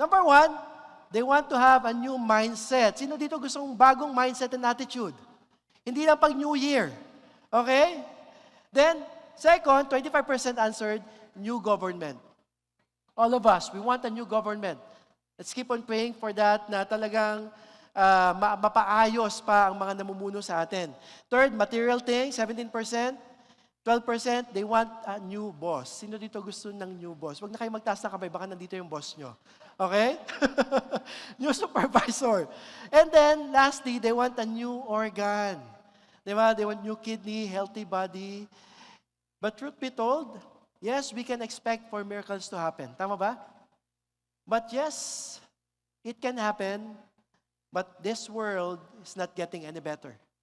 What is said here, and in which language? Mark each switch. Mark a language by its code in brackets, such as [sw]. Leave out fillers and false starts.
[en] Number 1, they want to have a new mindset. [tl] Sino dito gustong bagong [en] mindset and attitude? [tl] Hindi lang pag [en] New Year. Okay? Then, second, 25% answered, new government. All of us, we want a new government. Let's keep on praying for that [tl] na talagang mapaayos pa ang mga namumuno sa atin. [en] Third, material things, 17%. 12%, they want a new boss. [tl] Sino dito gusto ng new boss? Huwag na kayo magtaas ng kamay, baka nandito yung boss nyo. [en] Okay? New supervisor. And then, lastly, they want a new organ. [tl] Diba? [en] They want new kidney, healthy body. But truth be told, yes, we can expect for miracles to happen. Tama ba? But yes, it can happen, but this world is not getting any better.